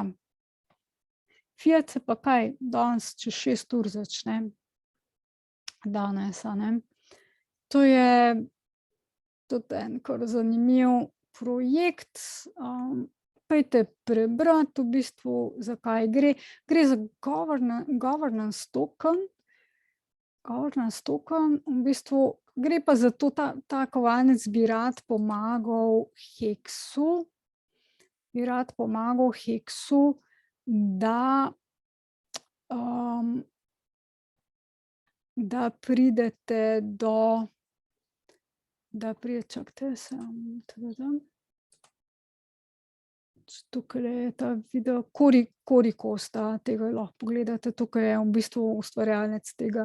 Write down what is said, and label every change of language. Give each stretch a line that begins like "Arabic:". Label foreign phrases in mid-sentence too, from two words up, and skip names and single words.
Slovenian: Fiat se pa kaj danes čez 6 ur začne. Danes, a ne. To je tudi en kar zanimiv projekt. Pojdite prebrati v bistvu, za kaj gre. Gre za
English: governance token. Governance token,
Slovenian: v bistvu gre pa za to, ta kovanec bi rad pomagal Hexu, da pridete čakajte, tukajle je ta video, Cory Costa, tega lahko pogledate, tukaj je v bistvu ustvarjalec tega.